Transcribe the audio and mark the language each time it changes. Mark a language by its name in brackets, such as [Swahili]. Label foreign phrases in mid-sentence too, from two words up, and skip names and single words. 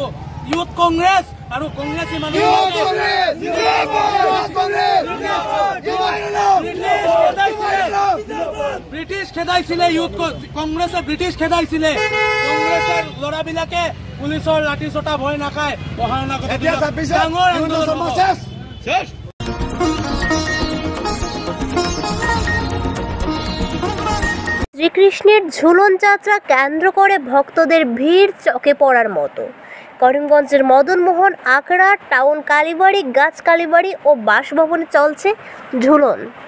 [Assamese] ইউথ কংগ্ৰেছ আৰু কংগ্ৰেছী মানুহ ব্ৰিটিছ খেদাইছিলে, ইউথ কংগ্ৰেছে ব্ৰিটিছ খেদাইছিলে। কংগ্ৰেছৰ ল'ৰাবিলাকে পুলিচৰ লাঠি চটা ভয় নাখায়। অহা অনাগত ডাঙৰ আন্দোলন [Bangla] শ্রীকৃষ্ণের ঝুলন যাত্রা কেন্দ্র করে ভক্তদের ভিড় চোখে পড়ার মতো। করিমগঞ্জের মদনমোহন আখড়া টাউন কালীবাড়ি, গাছ কালীবাড়ি ও বাসভবনে চলছে ঝুলন।